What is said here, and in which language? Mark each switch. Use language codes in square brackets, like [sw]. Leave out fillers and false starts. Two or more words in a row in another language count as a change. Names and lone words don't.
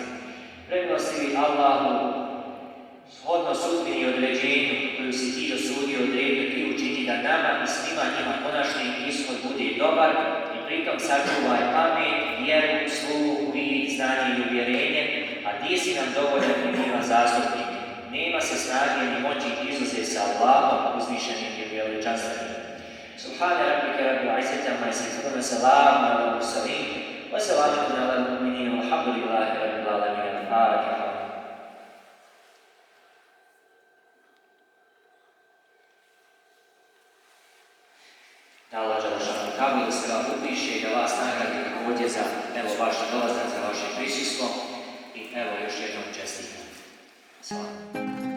[bs] Premilostivi Allahu, shodno sudbini i određenju koju si ti dosudio, odredio ti učini da nama i svima njima konačni ishod bude dobar i pritom sačuvaj pamet, vjeru, sluhu, vid, znanje i uvjerenje, a ti si nam dovoljan i njima zastupnik. Nema se snage ni moći izuzet sa Allahom, uzvišenim i veličanstvenim. [ar] سبحان ربك رب العزة عما يصفون، سلام على المرسلين، وسلام على المؤمنين، والحمد لله رب العالمين. الفاتحة. [bs] Da Allah želešanu kabul da se vam upiše i da vas nagradi također za evo vaš dolazak, za vaše prisustvo i evo još jednom čestitam. Slavno.